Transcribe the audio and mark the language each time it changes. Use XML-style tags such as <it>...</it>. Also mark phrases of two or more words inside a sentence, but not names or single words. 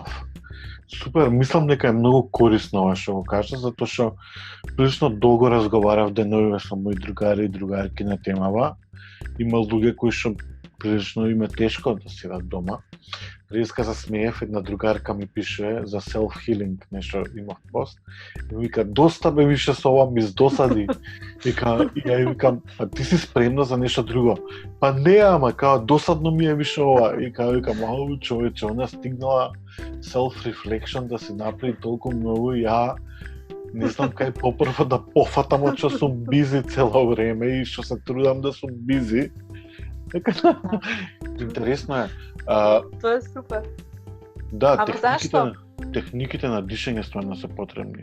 <mk>Супер, мислам дека е многу корисно ова што го кажа, затоа што прилично долго разговарав деновиве со мои другари и другарки на темава. Има луѓе кои што прилично им е тешко да седат дома. Преска се смеев, една другарка ми пише за self-healing, нешто имав пост. И ми вика, доста бе више со ова, ми здосади. И ја викам, а ти си спремна за нешто друго? Па не, ама, као, досадно ми е више ова. И викам, ау, човече, она стигнала self-reflection да се направи толку многу, ја не знам кај попрва да пофатам од што сум бизи цело време и што се трудам да сум бизи. Интересно е. Тоа е супер. Да, техниките на дишење стварно се потребни.</mk>